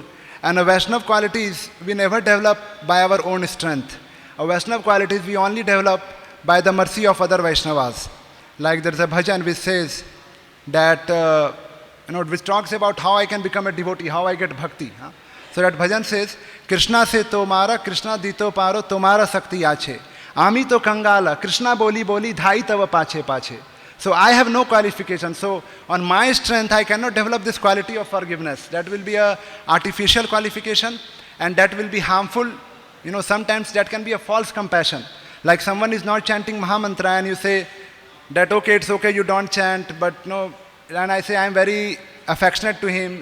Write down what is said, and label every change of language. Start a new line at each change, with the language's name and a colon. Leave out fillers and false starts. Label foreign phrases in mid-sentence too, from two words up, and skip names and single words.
English: And a Vaishnav qualities we never develop by our own strength. A Vaishnav qualities we only develop by the mercy of other Vaishnavas. Like there is a bhajan which says that which talks about how I can become a devotee, how I get bhakti. Huh? So that bhajan says,
Bangla: কৃষ্ণ সে তোমার, কৃষ্ণ দিতে পারো, তোমার শক্তি আছে. আমি তো কাঙাল, কৃষ্ণ বলি বলি, ধাই তব পাছে পাছে.
English: So I have no qualification. So on my strength, I cannot develop this quality of forgiveness. That will be a artificial qualification, and that will be harmful. Sometimes that can be a false compassion. Like someone is not chanting Mahamantra and you say that, okay, it's okay, you don't chant, but no, and I say I'm very affectionate to him.